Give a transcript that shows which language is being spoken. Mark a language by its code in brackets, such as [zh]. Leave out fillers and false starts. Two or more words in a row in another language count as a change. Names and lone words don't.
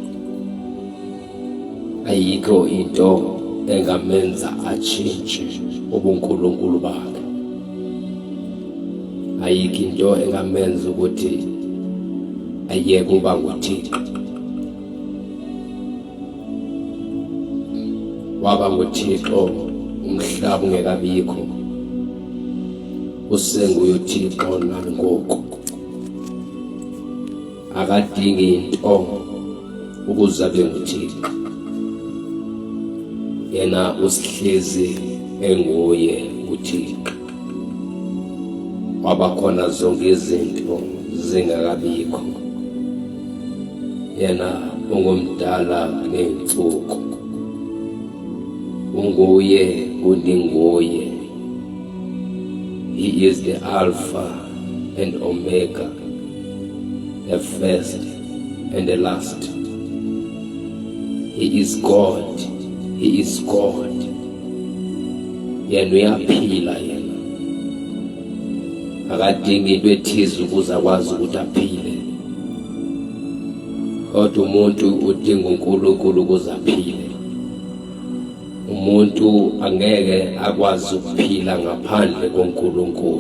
[zu] Ayikho into engamenza atshintshe ubuNkulunkulu bakhe. Ayikho into engamenza ukuthi ayeke ukuba nguThixo. [xh] waba nguThixo umhlaba ungekabikho, usenguye uThixo nangoku. Akadingi into ukuze abe nguThixo, yena usihlezi enguye uThixo. Waba khona zonke izinto zingakabikho, yena ungumdala ney'nsuku, unguye uninguye. [en] He is the Alpha and Omega, the first and the last. He is God, He is God. [zu] Yena uyaphila yena. Akadingi into ethize ukuze akwazi ukuthi aphile. Kodwa umuntu udinga uNkulunkulu ukuze aphile. Umuntu angeke akwazi ukuphila ngaphandle koNkulunkulu.